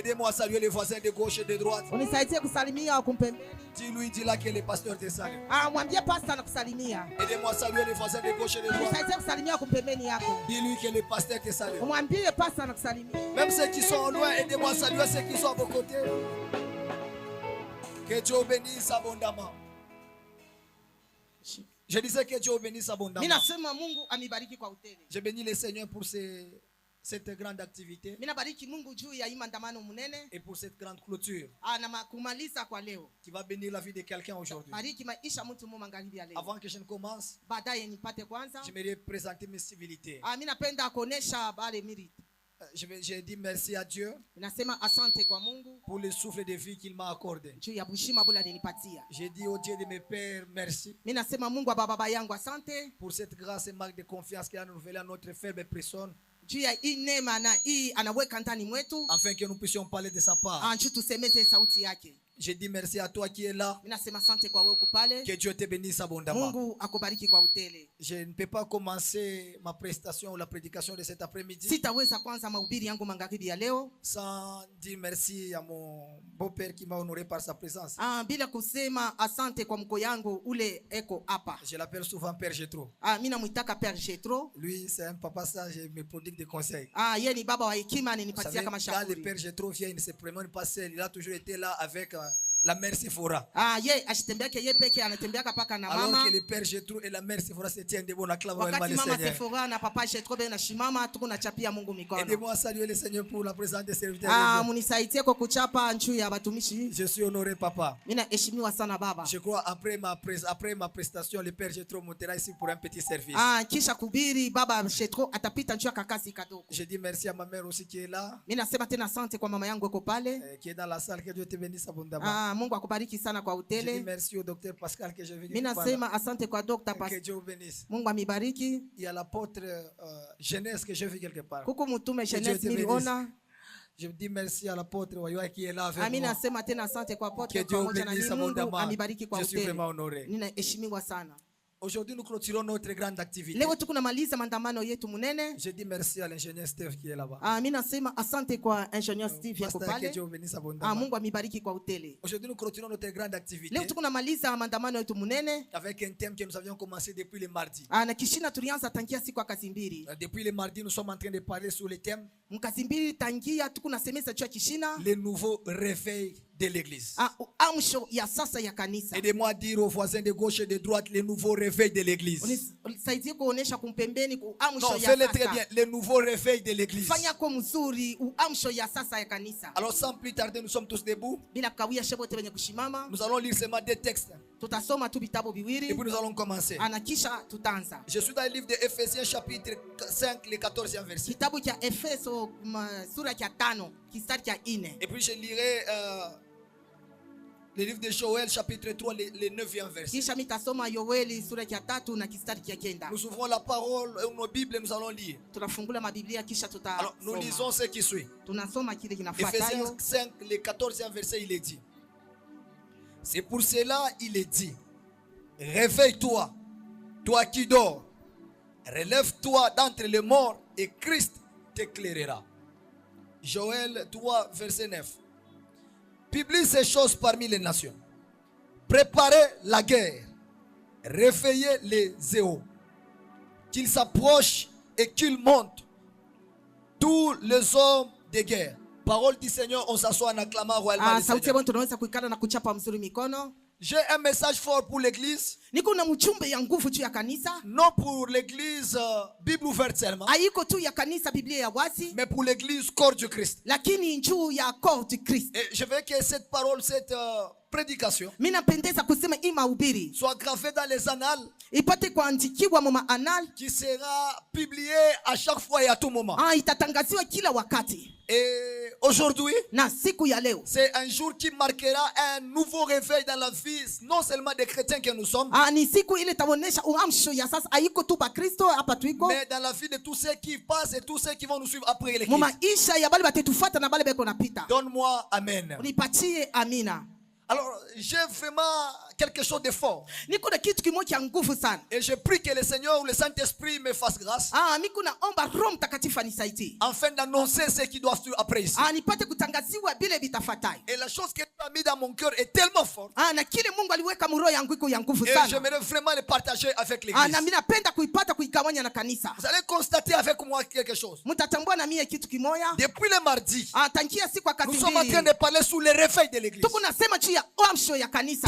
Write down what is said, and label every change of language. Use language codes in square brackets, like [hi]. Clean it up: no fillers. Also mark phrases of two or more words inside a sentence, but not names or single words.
[fr] Aidez-moi à saluer les voisins de gauche et de droite. [sw] Unisaidie kusalimia wa kumpembeni. [fr] Dis-là que le pasteur te salue. [sw] Mwambie pastor anakusalimia. [fr] Aidez-moi à saluer les voisins de gauche et de droite. [sw] Unisaidie kusalimia wa kumpembeni yako. [fr] Dis-lui que le pasteur te salue. [sw] Mwambie pastor anakusalimia. [fr] Même ceux qui sont loin, aidez-moi à saluer ceux qui sont à vos côtés. Que Dieu bénisse abondamment. Je disais que Dieu bénisse abondamment. [sw] Ninasema Mungu amibariki kwa utele. [fr] Je bénis le Seigneur pour cette grande activité [sw] Minabariki Mungu juu ya imandamano munene [fr] et pour cette grande clôture [sw] na kumaliza kwa leo. [fr] Qui va bénir la vie de quelqu'un aujourd'hui. [sw] Bariki maisha mtu mmoja magharibi ya leo. [fr] Avant que je ne commence, [sw] baadaye nipate kwanza, [fr] j'aimerais présenter mes civilités. [sw] Mimi napenda kuonesha bale miriti. [fr] J'ai dit merci à Dieu [sw] Nasema asante kwa Mungu [fr] pour le souffle de vie qu'il m'a accordé. [sw] juu ya bushima bula alinipatia. [fr] J'ai dit au Dieu de mes pères merci. [sw] Mimi nasema Mungu wa baba yangu asante [fr] Pour cette grâce et marque de confiance qu'il a renouvelée à notre faible personne. [sw] juu ya hii neema na hii anaweka ndani mwetu, [fr] Afin que nous puissions parler de sa part. [sw] anchu tusemeze sauti yake. [fr] Je dis merci à toi qui es là. [sw] Mimi nasema asante kwa wewe kupale. [fr] Que Dieu te bénisse abondamment. [sw] Mungu akubariki kwa utele. [fr] Je ne peux pas commencer ma prestation ou la prédication de cet après-midi [sw] Sitaweza kwanza mahubiri yangu magharibi ya leo [fr] sans dire merci à mon beau-père qui m'a honoré par sa présence. [sw] bila kusema asante kwa mko yangu ule eko hapa. [fr] Je l'appelle souvent Père Jetro. [sw] Mimi namuitaka Père Jetro. [fr] Lui, c'est un papa sage et me prodigue des conseils. [sw] Yeye ni baba wa hekima, [fr] Vous [sw] aninipatia [fr] savez, [sw] kama [fr] quand le [sw] shauri. [fr] Père Jetro vient, il ne se promène pas seul. Il a toujours été là avec la mère Sephora. [sw] Yeye ashitembeake yeye peke anatembeaka paka na [fr] Alors [sw] mama. [fr] que le Père Jetro et la mère Sephora se tiennent debout, on acclame vraiment [sw] Wakati [fr] le [sw] mama [fr] Seigneur. [sw] Sephora na papa Jetro bena shimama tuko na chapia Mungu mikono. [fr] Aidez-moi à saluer le Seigneur pour la présence des serviteurs de Dieu. [sw] Munisaidie kwa kuchapa nchu ya batumishi. [fr] Je suis honoré, papa. [sw] Mimi naheshimiwa sana baba. [fr] Je crois après ma prestation, le Père Jetro montera ici pour un petit service. [sw] Kisha kubiri baba Jetro atapita nchu ya kakasi kadogo. [fr] Je dis merci à ma mère aussi qui est là, [sw] Mimi nasema tena asante kwa mama yangu eko pale. [fr] qui est dans la salle. Que Dieu te bénisse abondamment. [sw] Mungu akubariki sana kwa [fr] Je dis [sw] utele. [fr] merci au docteur Pascal que je viens [sw] Mimi [fr] de [sw] nasema asante kwa Dr. [fr] Que Dieu vous bénisse. [sw] Mungu amibariki. [fr] Il y a l'apôtre Jeunesse que je vis quelque part. [sw] Kuku mutume [fr] Dieu [sw] Jeunesse [fr] te bénisse. [sw] niliona. [fr] Je dis merci à l'apôtre Wayoa qui est là avec [sw] Mimi [fr] moi. [sw] nasema tena asante kwa [fr] Que [sw] pote [fr] Dieu vous [sw] pamoja na [fr] bénisse [sw] mimi. Mungu [fr] abondamment. [sw] amibariki kwa [fr] Je suis [sw] utele. [fr] vraiment honoré. [sw] Ninaheshimiwa sana. [fr] Aujourd'hui, nous clôturons notre grande activité. [sw] Leo tuko namaliza maandamano yetu munene. [fr] Je dis merci à l'ingénieur Steve qui est là-bas. [sw] Mimi nasema asante kwa Engineer Steve yako [fr] Pasteur, que [sw] pale. [fr] Dieu vous bénisse abondamment. [sw] Mungu amibariki kwa utele. [fr] Aujourd'hui, nous clôturons notre grande activité [sw] Leo tuko namaliza maandamano yetu munene. [fr] avec un thème que nous avions commencé depuis le mardi. [sw] Na kishina tulianza tangia siku ya kazi mbili. [fr] Depuis le mardi, nous sommes en train de parler sur le thème [sw] Mkazi mbili tangia tuko nasemeza juu ya kishina. [fr] le nouveau réveil de l'église. [sw] Amsho ya sasa ya kanisa. [fr] Aidez-moi à dire aux voisins de gauche et de droite le nouveau réveil de l'église. [sw] Unisaidie kuonesha kumpembeni [fr] Non, [sw] amsho ya [fr] fais-le très [sw] sasa. [fr] bien. Le nouveau réveil de l'église. [sw] Fanya kwa mzuri amsho ya sasa ya kanisa. [fr] Alors sans plus tarder, nous sommes tous debout. [sw] Bila kawia shebo te benye kushimama. [fr] Nous allons lire seulement deux textes. [sw] Tutasoma tu vitabu [fr] Et [sw] viwili. [fr] puis nous allons commencer. [sw] Anakisha tutanza. [fr] Je suis dans le livre de Ephésiens chapitre 5, le 14e verset. [sw] Kitabu cha Efeso sura ya 5 kistari cha 4. [fr] Et puis je lirai le livre de Joël chapitre 3, le 9e verset. [sw] Kisha mitasoma Yoeli sura ya 3 na kistari cha 9. [fr] Nous ouvrons la parole et nos Bibles et nous allons lire. [sw] Tunafungula mabiblia kisha tuta. [fr] Alors nous lisons ce qui suit. [sw] Tunasoma kile [fr] Ephésiens [sw] kinafuatayo. [fr] 5, le 14e verset, il est dit. C'est pour cela il est dit. Réveille-toi, toi qui dors. Relève-toi d'entre les morts et Christ t'éclairera. Joël 3, verset 9. Publie ces choses parmi les nations. Préparez la guerre. Réveillez les zéros. Qu'ils s'approchent et qu'ils montent. Tous les hommes de guerre. Parole du Seigneur, on s'assoit en acclamant royalement le [sw] Sauti [fr] Seigneur. [sw] ya tunaweza kuikana na kuchapa mzuri mikono. [fr] J'ai un message fort pour l'église. [sw] Niko na mchumbe ya nguvu juu ya kanisa. [fr] Non pour l'église Bible ouverte seulement. [sw] Haiko tu ya kanisa Biblia ya wazi. [fr] Mais pour l'église corps du Christ. [sw] Lakini juu ya [fr] corps du Christ. Et je veux que cette parole, cette prédication [sw] Mimi napendeza kusema hii mahubiri [fr] soit gravée dans les annales, [sw] ipate kuandikiwa mu maanal, [fr] qui sera publiée à chaque fois et à tout moment. [sw] itatangaziwa kila wakati. [fr] Et aujourd'hui, [sw] Na siku ya leo [fr] c'est un jour qui marquera un nouveau réveil dans la vie, non seulement des chrétiens que nous sommes, [sw] ni siku ile taonesha uamsho ya sasa haiko tu ba Kristo hapa tuiko, [fr] mais dans la vie de tous ceux qui passent et tous ceux qui vont nous suivre après [sw] mu [fr] l'église. [sw] maisha ya bale batetufuata na bale beko napita. [fr] Donne-moi Amen. [sw] Unipatie amina. [fr] Alors, j'ai vraiment quelque chose de fort. [sw] niko na kitu kimoja cha nguvu sana. [fr] Et je prie que le Seigneur ou le Saint-Esprit me fasse grâce. [sw] Niko naomba Roho Mtakatifu anisaidie. [fr] Afin d'annoncer ce qui doit suivre après ici. [sw] Nipate kutangaziwa bile vitafuatayo. [fr] Et la chose que Dieu a mis dans mon cœur est tellement forte. [sw] Na kile Mungu aliweka mu roho yangu iko ya nguvu [fr] Et [sw] sana. [fr] j'aimerais vraiment le partager avec l'église. [sw] Na mimi napenda kuipata kuigawanya na kanisa. [fr] Vous allez constater avec moi quelque chose. [sw] Mtatambua na mimi kitu kimoja. [fr] Depuis le mardi, [sw] Tangia siku ya [fr] nous sommes en train de parler sur le réveil de l'église. [sw] Tuko nasema juu ya uamsho ya kanisa.